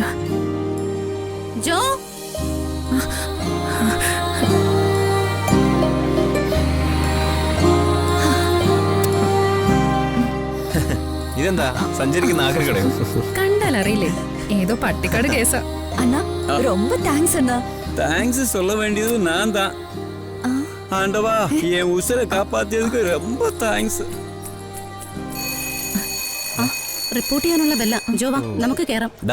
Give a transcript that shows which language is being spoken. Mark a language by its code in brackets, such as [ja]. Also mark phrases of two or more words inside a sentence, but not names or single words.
[ml] ജോ, ഇതെന്താ സഞ്ചരിക്കുന്ന ആക്രിക്കടയോ? കണ്ടാൽ അറിയില്ലേ, ഏതോ പട്ടിക്കാട് കേസാ. [ta] അണ്ണാ ரொம்ப தேங்க்ஸ் அண்ணா. தேங்க்ஸ் சொல்ல வேண்டியது நான் தான். ஆண்டவா, என் உசுரை காப்பாத்தியதுக்கு ரொம்ப தேங்க்ஸ். [ml] റിപ്പോർട്ട് ചെയ്യാനുള്ള ബെല്ല. ജോവാ, നമുക്ക് കേറാം.